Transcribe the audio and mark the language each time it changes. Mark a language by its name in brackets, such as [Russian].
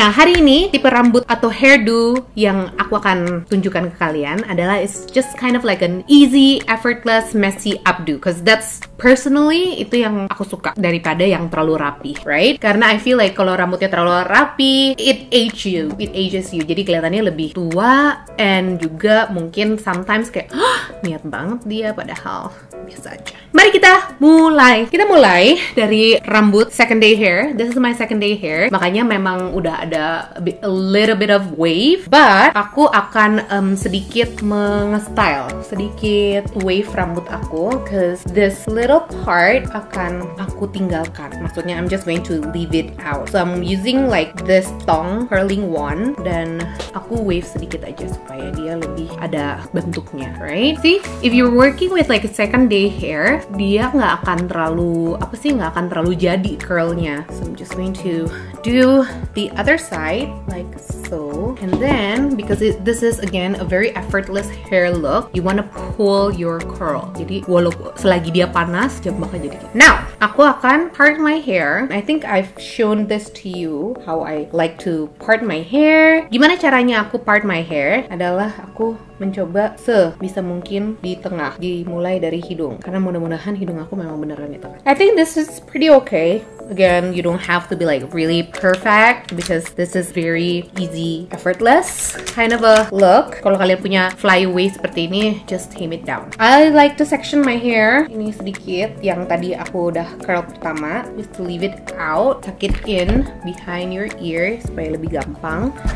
[Indonesian] Nah, hari ini tipe rambut atau hairdo yang aku akan tunjukkan ke kalian adalah [English] it's just kind of like an easy, effortless, messy updo, because that's personally [Indonesian] itu yang aku suka daripada yang terlalu rapi, [English] right? [Indonesian] Karena [English] I feel like [Indonesian] kalau rambutnya terlalu rapi, [English] it ages you. [Indonesian] Jadi kelihatannya lebih tua, [English] and [Indonesian] juga mungkin [English] sometimes [Indonesian] kayak niat banget dia, padahal biasa aja. Mari kita mulai. Kita mulai dari rambut second day hair. [English] This is my second day hair. [Indonesian] Makanya memang udah ada [English] a little bit of wave, but [Indonesian] aku akan sedikit mengestyle, sedikit wave rambut aku, [English] cause this little part [Indonesian] akan aku tinggalkan. Maksudnya [English] I'm just going to leave it out. So I'm using like this tong curling one, [Indonesian] dan aku wave sedikit aja supaya dia lebih ada bentuknya, [English] right? See, if you're working with like a second day hair, [Indonesian] dia nggak akan terlalu nggak akan terlalu jadi curlnya. [English] So I'm just going to do the other side like so, and then because this is again a very effortless hair look, you wanna pull your curl. [Indonesian] Jadi walaupun selagi dia panas, dia bakal jadi. [English] Now, [Indonesian] aku akan [English] part my hair. I think I've shown this to you how I like to part my hair. [Indonesian] Gimana caranya aku [English] part my hair? [Indonesian] Adalah aku mencoba sebisa mungkin di tengah, dimulai dari hidung, karena mudah-mudahan hidung aku memang beneran di tengah. [English] I think this is pretty okay. Again, you don't have to be like really perfect because this is very easy, effortless kind of a look. [Indonesian] Kalau kalian punya flyaway seperti ini, [English] just tame it down. I like to section my hair. [Indonesian] Ini sedikit yang tadi aku udah curl pertama, [English] just to leave it out, tuck it in behind your ear [Indonesian] supaya lebih gampang.